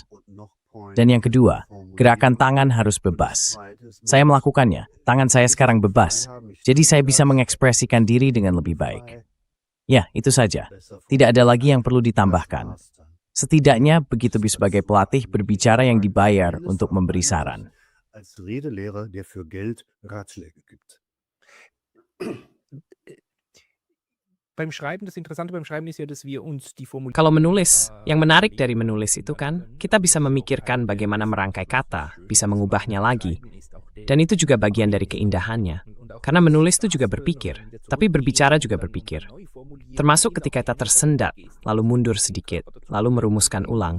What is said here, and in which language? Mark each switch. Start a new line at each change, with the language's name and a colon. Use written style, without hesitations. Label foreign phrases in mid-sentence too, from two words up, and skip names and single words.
Indonesian: Dan yang kedua, gerakan tangan harus bebas. Saya melakukannya, tangan saya sekarang bebas. Jadi saya bisa mengekspresikan diri dengan lebih baik. Ya, itu saja. Tidak ada lagi yang perlu ditambahkan. Setidaknya begitu sebagai pelatih berbicara yang dibayar untuk memberi saran.
German: Als Redelehrer, der für Geld Ratschläge gibt. Beim Schreiben, das Interessante beim Schreiben ist ja, dass wir uns die Formulierung...
Indonesian: Kalau menulis, yang menarik dari menulis itu kan, kita bisa memikirkan bagaimana merangkai kata, bisa mengubahnya lagi. Dan itu juga bagian dari keindahannya. Karena menulis itu juga berpikir, tapi berbicara juga berpikir. Termasuk ketika kita tersendat, lalu mundur sedikit, lalu merumuskan ulang.